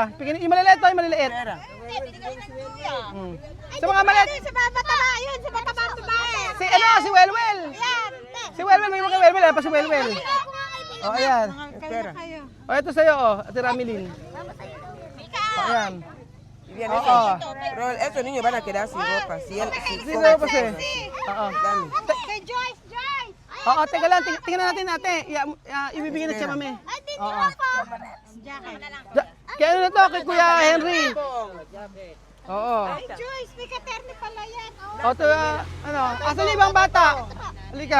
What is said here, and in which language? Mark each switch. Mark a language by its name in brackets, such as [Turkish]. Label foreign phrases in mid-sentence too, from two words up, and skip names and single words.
[Filipino] Yung maliliit yung maliliit. Sa mga maliliit. Sa mataba yun, sa mataba. Si Welwel. Si Welwel, may mga Welwel, pa si Welwel. Ayan. Ito sa'yo, Ate Ramilin. Ayan. [Spanish] Pero esos niños van a quedar sin ropa. Si él, Sin ropa siya. Dame. [Filipino] Kay Joyce! Teka lang, tingnan natin ate. Ibibigay na siya, mami. Kaya ano na to, kay Kuya Henry. Joyce, may katerni pala yan. Ito, asa na ibang bata? Halika.